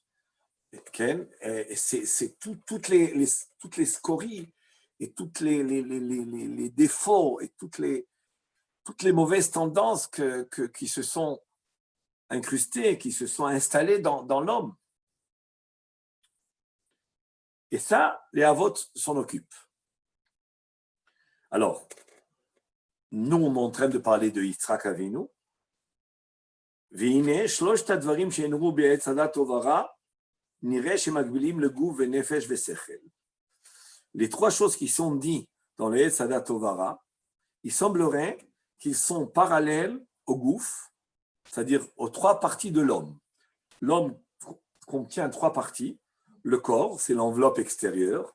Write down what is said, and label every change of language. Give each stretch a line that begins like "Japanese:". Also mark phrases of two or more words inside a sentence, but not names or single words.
French: Et c'est toutes les scories et tous les défauts et toutes les mauvaises tendances qui se sont incrustées, qui se sont installées dans l'homme. Et ça, les Havot s'en occupent. Alors, nous, on est en train de parler de Yitzhak Avinu.
Hebrew: והנה, שלושת הדברים שנראו בעץ הדת טוב ורע, נראה שמגבילים לגוף ונפש ושכל.
French: Les trois choses qui sont dites dans le
Hebrew: עץ הדעת טוב ורע,
French: il semblerait qu'ils sont parallèles au gouffre, c'est-à-dire aux trois parties de l'homme. L'homme contient trois parties. Le corps, c'est l'enveloppe extérieure.